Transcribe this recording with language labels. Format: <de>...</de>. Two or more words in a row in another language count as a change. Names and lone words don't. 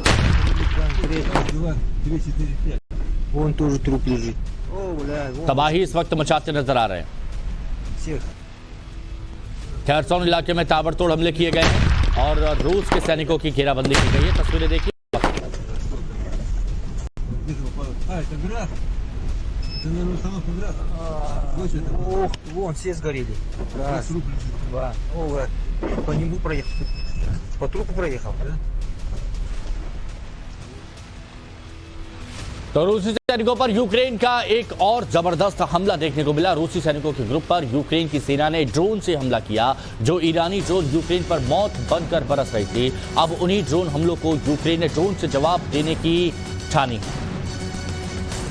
<hi>तबाही इस वक्त मचाते नजर आ रहे हैं। खेरसोन इलाके में ताबड़तोड़ हमले किए गए हैं और रूस के सैनिकों की घेराबंदी की गई है। तस्वीरें देखिए।</hi> <ru>Вон все сгорели. Раз, два. О, по нему проехал. По трупу проехал.</ru> <hi>तो रूसी सैनिकों पर यूक्रेन का एक और जबरदस्त हमला देखने को मिला। रूसी सैनिकों के ग्रुप पर यूक्रेन की सेना ने ड्रोन से हमला किया। जो ईरानी ड्रोन यूक्रेन पर मौत बनकर बरस रही थी, अब उन्हीं ड्रोन हमलों को यूक्रेन ने ड्रोन से जवाब देने की ठानी है।</hi>